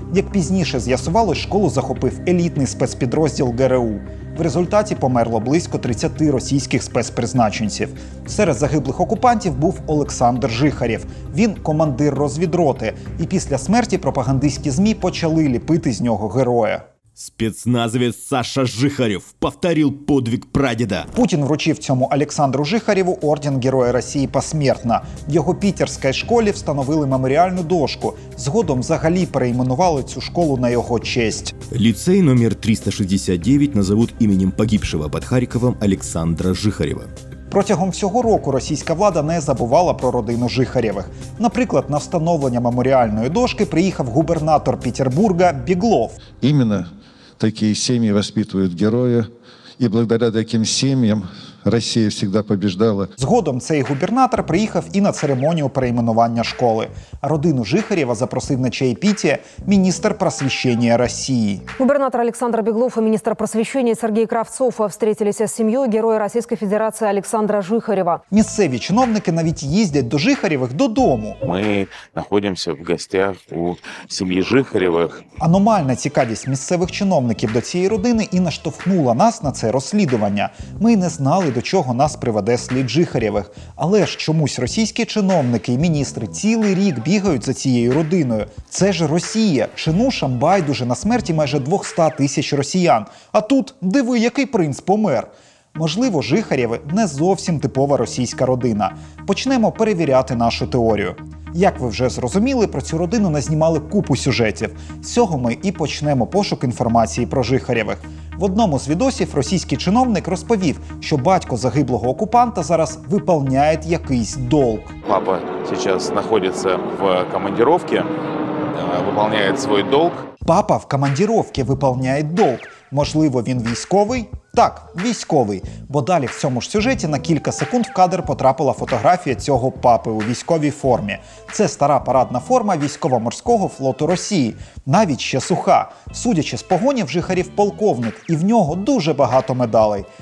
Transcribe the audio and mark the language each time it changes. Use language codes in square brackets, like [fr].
[uk] Як пізніше з'ясувалось, школу захопив елітний спецпідрозділ ГРУ. В результаті померло близько 30 російських спецпризначенців. Серед загиблих окупантів був Олександр Жихарєв. Він командир розвідроти. І після смерті пропагандистські ЗМІ почали ліпити з нього героя. [ru] Спецназовец Саша Жихарев повторил подвиг прадеда. [uk] Путін вручив цьому Олександру Жихарєву орден Героя Росії посмертно. В його пітерській школі встановили меморіальну дошку. Згодом взагалі перейменували цю школу на його честь. [ru] Лицей номер 369 назовут именем погибшего под Харьковом Александра Жихарева. [uk] Протягом всього року російська влада не забувала про родину Жихарєвих. Наприклад, на встановлення меморіальної дошки приїхав губернатор Петербурга Беглов. [ru] Именно такие семьи воспитывают героя, и благодаря таким семьям [uk] Росія завжди побіждала. Згодом цей губернатор приїхав і на церемонію перейменування школи. А родину Жихарєва запросив на чаєпітие міністр просвещения Росії. [ru] Губернатор Александр Беглов и министр просвещения Сергей Кравцов встретились с семьей героя Российской Федерации Александра Жихарева. [uk] Місцеві чиновники навіть їздять до Жихарєвих додому. [ru] Мы находимся в гостях у семьи Жихаревых. [uk] Аномальна цікавість місцевих чиновників до цієї родини і наштовхнула нас на це розслідування. Ми не знали, до чого нас приведе слід Жихарєвих. Але ж чомусь російські чиновники і міністри цілий рік бігають за цією родиною. Це ж Росія. Чинушам байдуже на смерті майже 200 тисяч росіян. А тут, диви, який принц помер. Можливо, Жихарєви не зовсім типова російська родина. Почнемо перевіряти нашу теорію. Як ви вже зрозуміли, про цю родину назнімали купу сюжетів. З цього ми і почнемо пошук інформації про Жихарєвих. В одному з відосів російський чиновник розповів, що батько загиблого окупанта зараз виповняє якийсь долг. [ru] Папа сейчас находится в командировке, выполняет свой долг. [uk] Папа в командировці виповняє долг. Можливо, він військовий? Так, військовий. Бо далі в цьому ж сюжеті на кілька секунд в кадр потрапила фотографія цього папи у військовій формі. Це стара парадна форма військово-морського флоту Росії. Навіть ще суха. Судячи з погонів, Жихарєв полковник, і в нього дуже багато медалей.